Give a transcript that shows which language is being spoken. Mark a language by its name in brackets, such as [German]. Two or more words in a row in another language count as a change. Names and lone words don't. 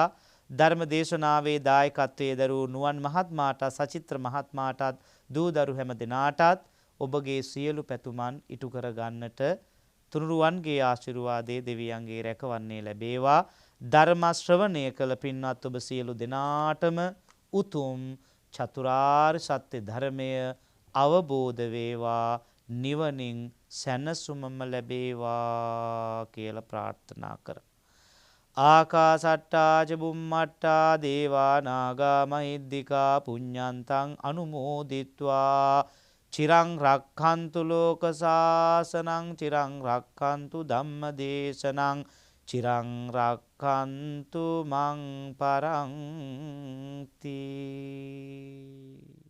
[Sinhala] ධර්ම දේශනාවේ දායකත්වයේ දරූ නුවන් මහත්මයාට සචිත්‍ර මහත්මයාටත් දූ දරු හැම දෙනාටත් ඔබගේ සියලු පැතුමන් ඉටු කර ගන්නට තුනුරුවන්ගේ ආශිර්වාදයේ දෙවියන්ගේ රැකවරණය ලැබේවා. ධර්ම ශ්‍රවණය කළ පින්වත් ඔබ සියලු දෙනාටම උතුම් චතුරාර්ය සත්‍ය ධර්මය අවබෝධ වේවා. නිවනින් සැනසුමම ලැබේවා කියලා ප්‍රාර්ථනා කරමු. [Pali] ආකාසට්ටා ච බුම්මට්ටා දේවා නාග මහිද්దికා පුඤ්ඤන්තං අනුමෝදිත්වා චිරං රක්ඛන්තු ලෝක සාසනං චිරං රක්ඛන්තු ධම්ම දේශනං චිරං රක්ඛන්තු මං පරන්ති.